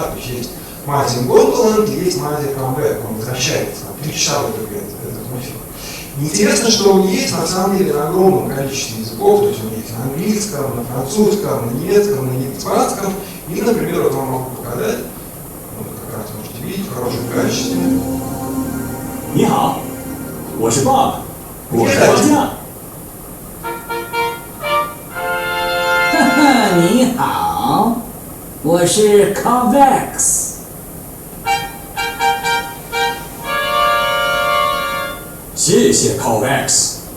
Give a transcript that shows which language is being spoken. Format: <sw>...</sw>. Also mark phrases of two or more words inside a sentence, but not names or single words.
<ru>То есть есть «Мазин Гондоланд» и есть «Мазин Камбэк», он возвращается, 3 часа в итоге этот мультфильм. Интересно, что он есть, на самом деле, на огромном количестве языков, то есть он есть на английском, на французском, на немецком, на испанском, и, например, вот вам могу показать, вот как раз можете видеть, в хорошем качестве.</ru> <zh>你好，我是 Bob， 我是王酱。哈哈，你好，我是 Convex。谢谢 Convex。</zh>